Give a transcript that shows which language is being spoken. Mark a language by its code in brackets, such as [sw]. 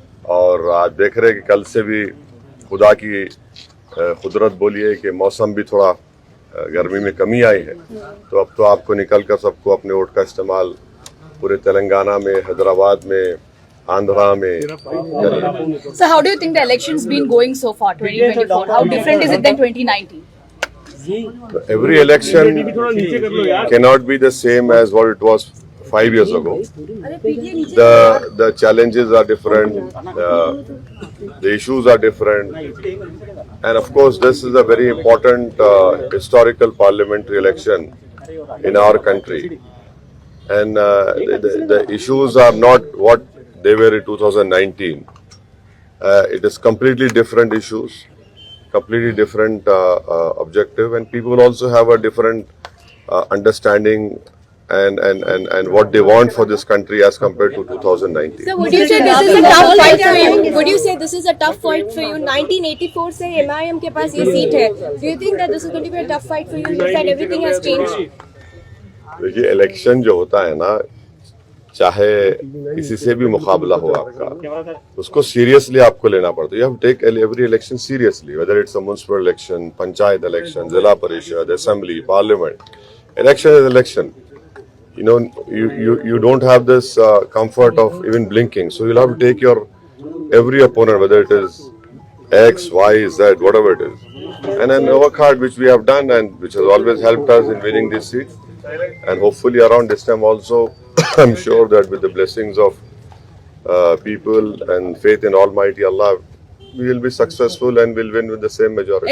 [hi] और आज देख रहे हैं कि कल से भी खुदा की कुदरत बोलिए कि मौसम भी थोड़ा गर्मी में कमी आई है, तो अब तो आपको निकलकर सबको अपने वोट का इस्तेमाल पूरे तेलंगाना में, हैदराबाद में, आंध्रा में। [en] So how do you think the election's been going so far, 2024? How different is it than 2019? Every election cannot be the same as what it was 5 years ago. The challenges are different, the issues are different, and of course this is a very important historical parliamentary election in our country. And the issues are not what they were in 2019. It is completely different issues, completely different objective, and people also have a different understanding and what they want for this country as compared to 2019. So would you say this is a tough fight for you? Would you say this is a tough fight for you? [hi] 1984 से MIM के पास ये seat है. [en] Do you think that this is going to be a tough fight for you? You said everything has changed. [hi] देखिए, election जो होता है ना, चाहे किसी से भी मुकाबला हो आपका, उसको सीरियसली आपको लेना पड़ता है। [en] You have to take every election seriously, whether it's a municipal election, panchayat election, zila parishad, assembly, parliament. Election is election. You know, you don't have this comfort of even blinking, so you'll have to take your every opponent, whether it is X, Y, Z, whatever it is, and then work hard, which we have done and which has always helped us in winning this seat. And hopefully around this time also, I'm sure that with the blessings of people and faith in Almighty Allah, we will be successful and will win with the same majority.